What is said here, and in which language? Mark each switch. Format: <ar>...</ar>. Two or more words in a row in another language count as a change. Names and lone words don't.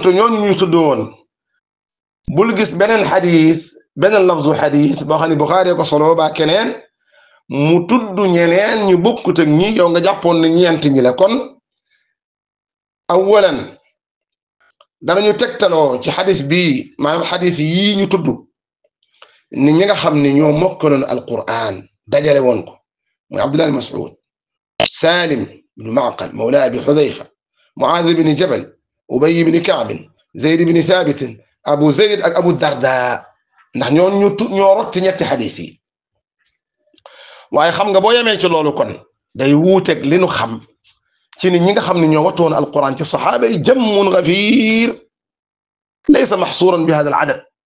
<wo>ñooñu ñu tuddoon bul gis beneen xadis beneen lafzu xadis boo xam ne Buxaari ko solo ba keneen mu tudd ñeneen ñu bokkut ak ñi yow nga jàppoon ne ñeent ñi la kon awalan danañu tegtaloo ci xadis bii maanaam xadis yii ñu tudd ni ñi nga xam ne ñoo mokkaloon alquran dajale woon ko muy Abdullah ibn Mas'ud Salim ibn Ma'qal mawla Abi Hudayfa Mu'adh ibn Jabal Ubay ibn Ka'b Zayd ibn Thabit Abu Zayd ak Abu Darda ndax ñoo rot ci ñetti xadis yi waaye xam nga boo yemee ci loolu kon day wuuteeg li nu xam ci ni ñi nga xam ne ñoo wattoon alquran ci saxaaba yi</wo> <ar>جمع غفير ليس محصورا ب هذا العدد</ar>